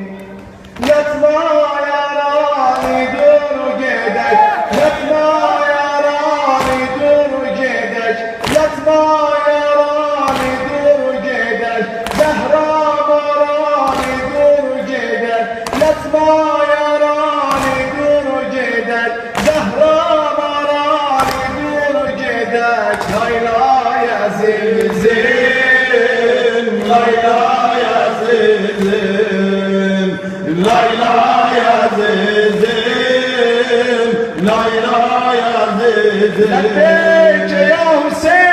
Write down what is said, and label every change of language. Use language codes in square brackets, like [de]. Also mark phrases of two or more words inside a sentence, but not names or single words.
[az] Yatma yarani dur gedek, yatma yarani dur gedek, yatma yarani dur gedek, Zehra marani dur gedek, yatma yarani dur gedek, Zehra marani dur gedek. Layla azizim, Layla azizim, Layla azizim, Layla azizim. [ar] لبيك يا حسين.